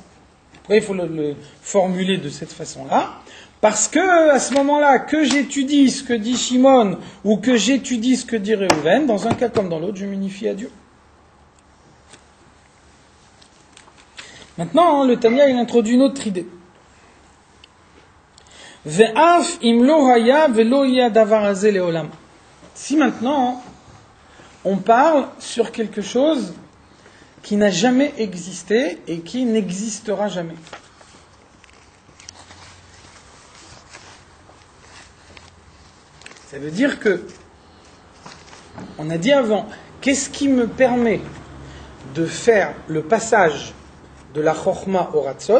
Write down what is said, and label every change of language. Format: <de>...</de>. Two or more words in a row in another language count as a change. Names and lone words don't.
<fr>Pourquoi il faut le formuler de cette façon-là? Parce que, à ce moment-là, que j'étudie ce que dit Shimon, ou que j'étudie ce que dit Reuven, dans un cas comme dans l'autre, je m'unifie à Dieu. Maintenant, le Tanya, il introduit une autre idée.</fr> <he>ואף אם לא היה ולא יה דבר הזה לעולם.</he> <fr>Si maintenant, on parle sur quelque chose qui n'a jamais existé et qui n'existera jamais. Ça veut dire que, on a dit avant, qu'est-ce qui me permet de faire le passage de la chokhma au ratson?</fr>